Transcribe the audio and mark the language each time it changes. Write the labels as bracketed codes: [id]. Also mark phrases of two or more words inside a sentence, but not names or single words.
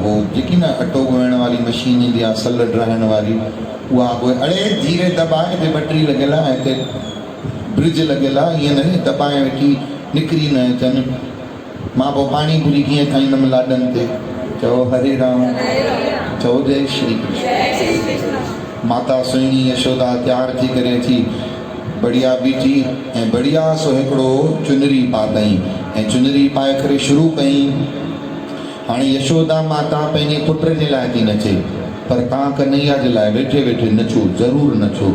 [sd] उहो जेकी न अटो ॻोइण वारी मशीन ईंदी आहे, सल ड्राइण वारी, उहा अड़े धीरे दॿाए, हिते बटरी लॻियल आहे, हिते ब्रिज लॻियल आहे, ईअं न दॿाए वेठी निकिरी न अचनि। मां पोइ पाणी पूरी कीअं खाईंदमि लाॾनि ते। चओ हरे राम। चओ जय श्री कृष्ण। माता सुहिणी यशोदा तयार थी करे अची बढ़िया बीठी ऐं बढ़िया सो हिकिड़ो चुनरी पातई ऐं चुनरी पाए करे शुरू कई। हाणे यशोदा माता पंहिंजे पुट जे लाइ थी नचे, पर तव्हां कन्हैया जे लाइ वेठे वेठे नचो, ज़रूरु नचो।